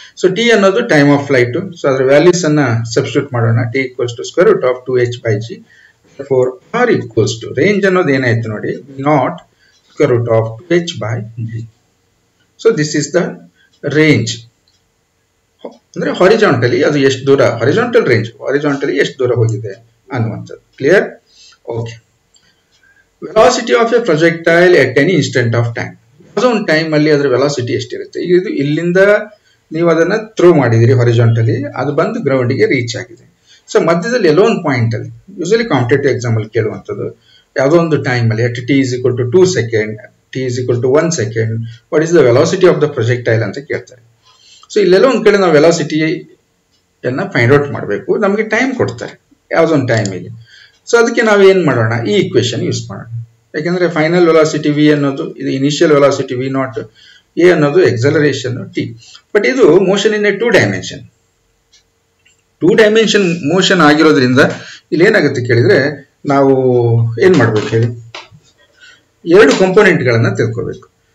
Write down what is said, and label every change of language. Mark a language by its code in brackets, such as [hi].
[kn] So t ಅನ್ನೋದು time of flight. So ಅದರ values ಅನ್ನ ಸಬ್ಸ್ಟಿಟ್ಯೂಟ್ ಮಾಡೋಣ. [en] t equals to square root of 2h by g. Therefore r equals to [kn] range ಅನ್ನೋದು ಏನಾಯ್ತು ನೋಡಿ, [en] v naught square root of 2h by g. So this is the range. [kn] ಅಂದ್ರೆ horizontally ಅದು ಎಷ್ಟು ದೂರ, ಹಾರಿಜಾಂಟಲ್ ರೇಂಜ್, ಹಾರಿಜಾಂಟಲಿ ಎಷ್ಟು ದೂರ ಹೋಗಿದೆ ಅನ್ನುವಂಥದ್ದು. Clear? Okay. [en] Velocity of a projectile at any instant of time. [kn] ಯಾವುದೋ ಒಂದು ಟೈಮ್ ಅಲ್ಲಿ ಅದರ ವೆಲಾಸಿಟಿ ಎಷ್ಟಿರುತ್ತೆ. ಈಗ ಇದು ಇಲ್ಲಿಂದ ನೀವು ಅದನ್ನ ಥ್ರೋ ಮಾಡಿದಿರಿ ಹಾರಿಜಾಂಟಲಿ, ಅದು ಬಂದು ಗ್ರೌಂಡಿಗೆ ರೀಚ್ ಆಗಿದೆ. ಸೊ ಮಧ್ಯದಲ್ಲಿ ಎಲ್ಲೋ ಒಂದು ಪಾಯಿಂಟ್ ಅಲ್ಲಿ, ಯೂಶಲಿ ಕಾಂಪಿಟೇಟಿವ್ ಎಕ್ಸಾಮ್ ಅಲ್ಲಿ ಕೇಳುವಂಥದ್ದು, ಯಾವುದೋ ಒಂದು ಟೈಮ್ ಅಲ್ಲಿ [en] at t is equal to 2 seconds, t is equal to 1 second, what is the velocity of the projectile [kn] ಅಂತ ಕೇಳ್ತಾರೆ. ಸೊ ಇಲ್ಲೆಲ್ಲೋ ಒಂದು ಕಡೆ ನಾವು ವೆಲಾಸಿಟಿಯನ್ನ ಫೈಂಡ್ ಔಟ್ ಮಾಡಬೇಕು. ನಮಗೆ ಟೈಮ್ ಕೊಡ್ತಾರೆ ಯಾವುದೋ ಒಂದು ಟೈಮಿಗೆ. ಸೊ ಅದಕ್ಕೆ ನಾವು ಏನ್ ಮಾಡೋಣ, ಈ ಇಕ್ವೇಶನ್ ಯೂಸ್ ಮಾಡೋಣ. ಯಾಕೆಂದ್ರೆ ಫೈನಲ್ ವೆಲಾಸಿಟಿ ವಿ ಅನ್ನೋದು ಇದು initial velocity V not, A ಅನ್ನೋದು ಎಕ್ಸಲರೇಷನ್ ಟಿ. ಬಟ್ ಇದು motion in a 2 dimension. 2 dimension motion ಆಗಿರೋದ್ರಿಂದ ಇಲ್ಲಿ ಏನಾಗುತ್ತೆ ಕೇಳಿದ್ರೆ, ನಾವು ಏನ್ ಮಾಡ್ಬೇಕು ಹೇಳಿ, 2 ಕಾಂಪೋನೆಂಟ್ ಗಳನ್ನ ತಿಳ್ಕೋಬೇಕು.